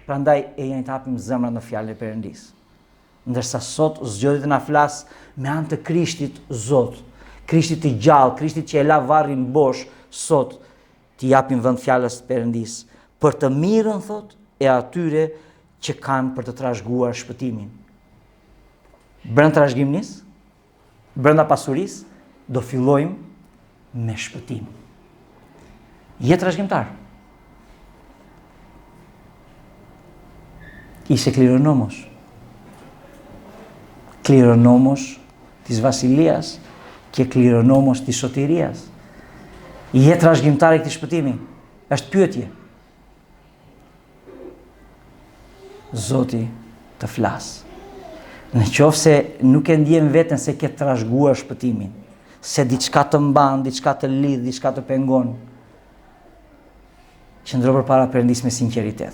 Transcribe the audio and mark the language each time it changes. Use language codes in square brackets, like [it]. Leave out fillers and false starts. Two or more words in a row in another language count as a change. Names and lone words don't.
[sq] Prandaj e jeni të hapim zemrat në fjalën e Perëndis. Ndërsa sot zgjodhi të na flas me anë të Krishtit Zot, Krishtit të gjallë, Krishtit që e la varrin bosh, sot t'i japim vend fjalës së Perëndis, për të mirën, thot, e atyre që kanë për të trashëguar shpëtimin. Brenda trashëgimisë, brenda pasurisë, do fillojmë me shpëtim. Je trashëgimtar. [el] Είσαι κληρονόμος. Κληρονόμος της βασιλείας και κληρονόμος της σωτηρίας. [sq] Je trashëgimtar i këtij shpëtimi. Është pyetje. Zoti të flas. Në qoftë se nuk e ndjen veten se ke trashëguar shpëtimin, se diçka të mban, diçka të lidh, diçka të pengon, qëndro përpara Perëndis me sinqeritet.